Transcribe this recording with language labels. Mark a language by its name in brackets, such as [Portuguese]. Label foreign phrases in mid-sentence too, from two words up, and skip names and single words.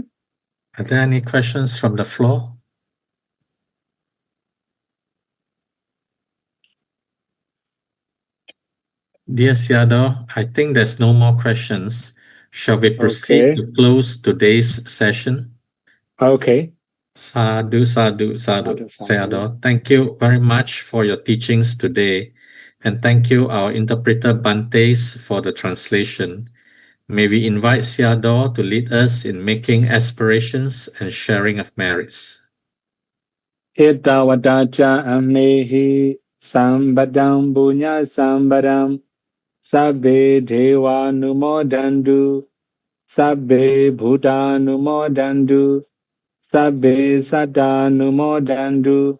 [English] Are there any questions from the floor? Dear Siado, I think there's no more questions. Shall we proceed to close today's session? Okay. [Pali] Sadhu, sadhu, sadhu. [English] Sayadaw, thank you very much for your teachings today. And thank you, our interpreter Bantes, for the translation. May we invite Sayadaw to lead us in making aspirations and sharing of merits. [Pali] Etawadacha amehi sambadam bunya sambadam sabbe deva numodandu sabbe bhuta numodandu sabbe satta numodandu